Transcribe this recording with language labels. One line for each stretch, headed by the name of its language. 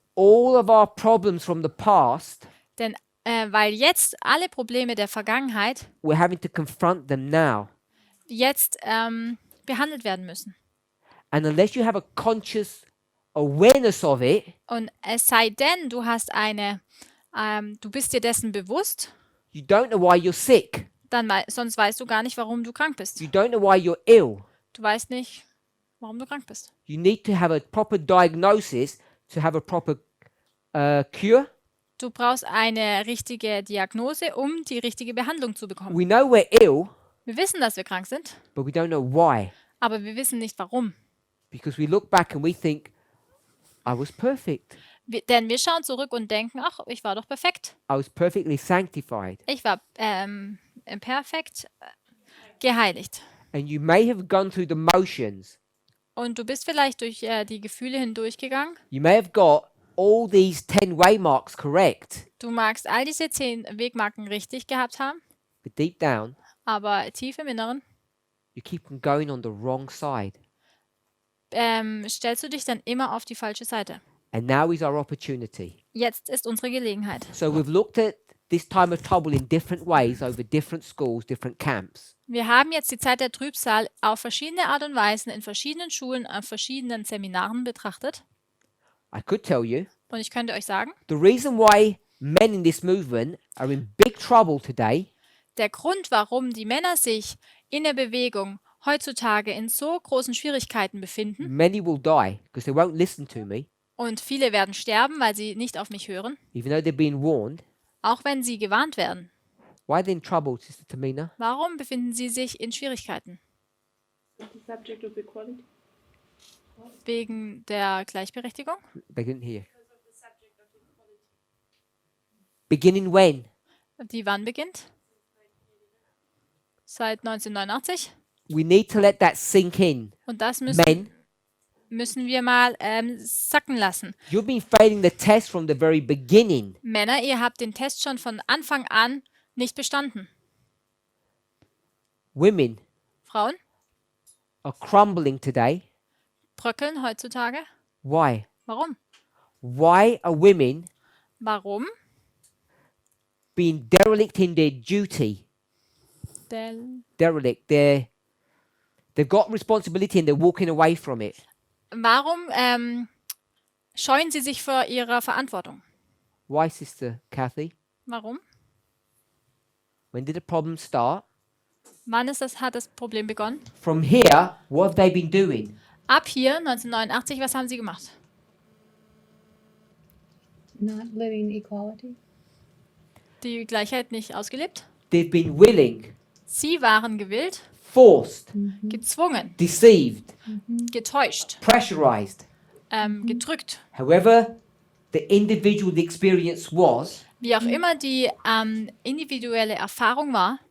English: all of our problems from the past,
German: Denn weil jetzt alle Probleme der Vergangenheit
English: we're having to confront them now.
German: jetzt behandelt werden müssen.
English: And unless you have a conscious awareness of it,
German: Und es sei denn, du hast du bist dir dessen bewusst,
English: you don't know why you're sick.
German: dann sonst weißt du gar nicht, warum du krank bist.
English: You don't know why you're ill.
German: Du weißt nicht, warum du krank bist.
English: You need to have a proper diagnosis to have a proper cure.
German: Du brauchst eine richtige Diagnose, um die richtige Behandlung zu bekommen.
English: We know we're ill,
German: Wir wissen, dass wir krank sind,
English: but we don't know why.
German: aber wir wissen nicht, warum.
English: Because we look back and we think, I was perfect.
German: Denn wir schauen zurück und denken, ach, ich war doch perfekt.
English: I was perfectly sanctified.
German: Ich war perfekt geheiligt.
English: And you may have gone through the motions.
German: Und du bist vielleicht durch die Gefühle hindurchgegangen.
English: You may have got all these 10 waymarks correct.
German: Du magst all diese 10 Wegmarken richtig gehabt haben,
English: But deep down,
German: aber tief im Inneren
English: you keep on going on the wrong side.
German: stellst du dich dann immer auf die falsche Seite.
English: And now is our opportunity.
German: Jetzt ist unsere Gelegenheit.
English: So we've looked at this time of trouble in different ways over different schools, different camps.
German: Wir haben jetzt die Zeit der Trübsal auf verschiedene Art und Weisen in verschiedenen Schulen, auf verschiedenen Seminaren betrachtet.
English: I could tell you
German: Und ich könnte euch sagen,
English: the reason why men in this movement are in big trouble today
German: der Grund, warum die Männer sich in der Bewegung heutzutage in so großen Schwierigkeiten befinden,
English: many will die because they won't listen to me,
German: und viele werden sterben, weil sie nicht auf mich hören,
English: even though they're being warned.
German: auch wenn sie gewarnt werden.
English: Why are they in trouble, Sister Tamina?
German: Warum befinden sie sich in Schwierigkeiten?
English: The subject of equality.
German: Wegen der Gleichberechtigung?
English: They didn't hear. Beginning when?
German: Die wann beginnt? Seit 1989.
English: We need to let that sink in.
German: Und das
English: Men,
German: müssen wir mal sacken lassen.
English: you've been failing the test from the very beginning.
German: Männer, ihr habt den Test schon von Anfang an nicht bestanden.
English: Women
German: Frauen
English: are crumbling today.
German: bröckeln heutzutage.
English: Why?
German: Warum?
English: Why are women
German: Warum?
English: being derelict in their duty? Derelict. They've got responsibility and they're walking away from it.
German: Warum scheuen sie sich vor ihrer Verantwortung?
English: Why, Sister Kathy?
German: Warum?
English: When did the problem start?
German: Wann hat das Problem begonnen?
English: From here, what have they been doing?
German: Ab hier, 1989, was haben sie gemacht?
English: Not living equality.
German: Die Gleichheit nicht ausgelebt?
English: They've been willing,
German: Sie waren gewillt,
English: forced,
German: gezwungen,
English: deceived,
German: getäuscht,
English: pressurized.
German: gedrückt.
English: However, the individual the experience was,
German: Wie auch immer die individuelle Erfahrung war,